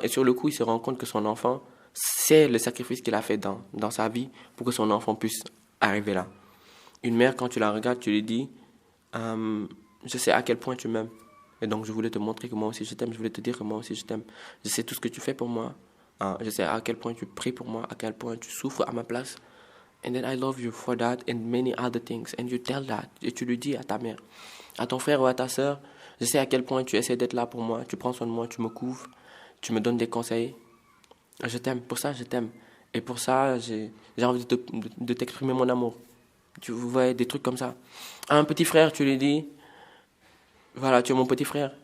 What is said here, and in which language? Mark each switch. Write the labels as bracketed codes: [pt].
[fr] Et sur le coup, il se rend compte que son enfant, c'est le sacrifice qu'il a fait dans sa vie pour que son enfant puisse arriver là. Une mère, quand tu la regardes, tu lui dis, je sais à quel point tu m'aimes. Et donc, je voulais te montrer que moi aussi je t'aime, je voulais te dire que moi aussi je t'aime. Je sais tout ce que tu fais pour moi. Je sais à quel point tu pries pour moi, à quel point tu souffres à ma place. [en] And then I love you for that and many other things. And you tell that. [fr] Et tu lui dis à ta mère, à ton frère ou à ta sœur, je sais à quel point tu essaies d'être là pour moi. Tu prends soin de moi, tu me couvres, tu me donnes des conseils. Je t'aime, pour ça je t'aime. Et pour ça, j'ai envie de t'exprimer mon amour. Tu vois, des trucs comme ça. À un petit frère, tu lui dis, voilà, tu es mon petit frère.